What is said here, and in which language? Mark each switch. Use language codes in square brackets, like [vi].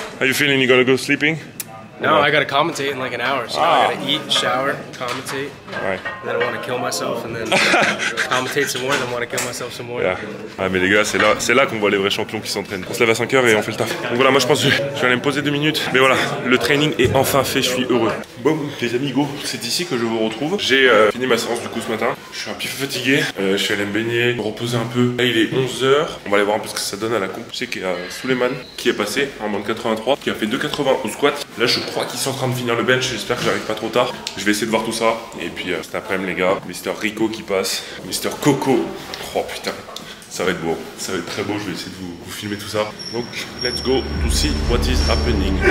[en] How you feeling? You gonna go sleeping? No, I gotta commentate in like an hour, so I gotta eat, shower, commentate. [fr] Ouais. [en] Then I want to kill myself, and then commentate some more, then want to kill myself some more. Yeah. [fr] Ah mais les gars, c'est là qu'on voit les vrais champions qui s'entraînent. On se lève à 5h et on fait le taf. Donc voilà, moi je pense que je vais aller me poser 2 minutes. Mais voilà, le training est enfin fait, je suis heureux. Bon les amigos, c'est ici que je vous retrouve. J'ai fini ma séance du coup ce matin. Je suis un petit peu fatigué, je suis allé me baigner, me reposer un peu. Là il est 11h, on va aller voir un peu ce que ça donne à la comp. Je sais qu'il y a Suleiman qui est passé en bande 83, qui a fait 2,80 au squat. Là je crois qu'ils sont en train de finir le bench, j'espère que j'arrive pas trop tard. Je vais essayer de voir tout ça. Et puis cet après-midi les gars, Mister Rico qui passe, Mister Coco. Oh putain, ça va être beau, ça va être très beau, je vais essayer de vous filmer tout ça. [en] Donc let's go to see what is happening.